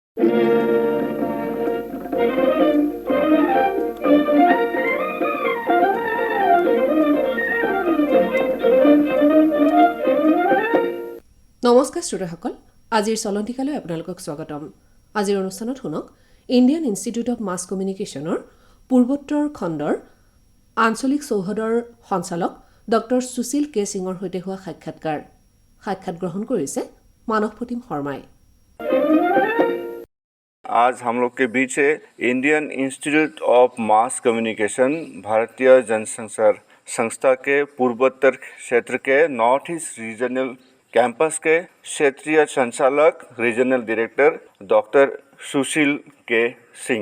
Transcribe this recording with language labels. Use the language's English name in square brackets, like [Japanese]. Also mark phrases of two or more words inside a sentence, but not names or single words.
[Assamese] নমস্কাৰ শ্ৰোতাসকল, আজিৰ চলন্তিকালৈ আপোনালোকক স্বাগতম। আজিৰ অনুষ্ঠানত শুনক ইণ্ডিয়ান ইনষ্টিটিউট অৱ মাছ কমিউনিকেশ্যনৰ পূৰ্বোত্তৰ খণ্ডৰ আঞ্চলিক চৌহদৰ সঞ্চালক ডক্টৰ সুশীল কে সিঙৰ সৈতে হোৱা সাক্ষাৎ গ্ৰহণ কৰিছে মানৱ প্ৰতিম শৰ্মাই। [Hindi] आज हम लोग के बीच है इंडियन इंस्टीट्यूट ऑफ मास कम्युनिकेशन भारतीय जनसंचार संस्था के पूर्वोत्तर क्षेत्र के [English] North East Regional Campus [Hindi] के क्षेत्रीय संचालक [English] regional director [Hindi] डॉक्टर सुशील के सिंह।